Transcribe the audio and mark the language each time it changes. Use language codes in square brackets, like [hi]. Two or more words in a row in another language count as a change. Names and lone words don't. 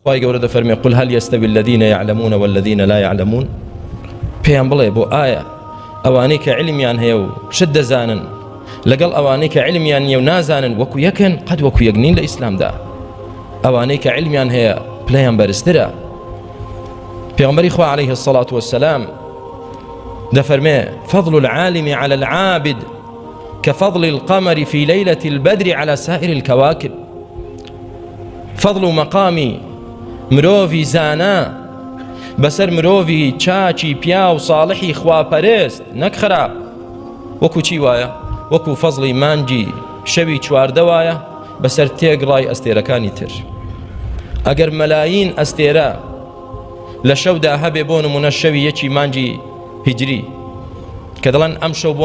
[ckb] خی گەورە دەفەرمێ [ar] قل هل يستوي الذين يعلمون والذين لا يعلمون [ckb] پێیان بڵێ بۆ ئایا ئەوانەی کە علمیان هەیە و شت دەزانن لەگەڵ ئەوانەی کە علمیان نییە و نازانن وەکو یەکن قەت وەکو یەک نین لە ئیسلامدا ئەوانەی کە علمیان هەیە پلەیان بەرزترە پێغەمبەری خوا [ar] عليه الصلاة والسلام [ckb] دەفەرمێ [ar] فضل العالم على العابد كفضل القمر في ليلة البدر على سائر الكواكب [ckb] فضل مقامی مرۆڤی زانا بەسەر مرۆڤی چاچی پیا و ساڵحی خواپەرست نەک خراپ وەکو چی وایە وەکو فەزڵی مانگی شەوی چواردە وایە بەسەر تێگڕای ئەستێرەکانی تر ئەگەر مەلاین ئەستێرە لە شەودا هەبێ بۆ نمونە شەوی یەکی مانگی هیجری کە دەڵێن ئەم شەو بۆ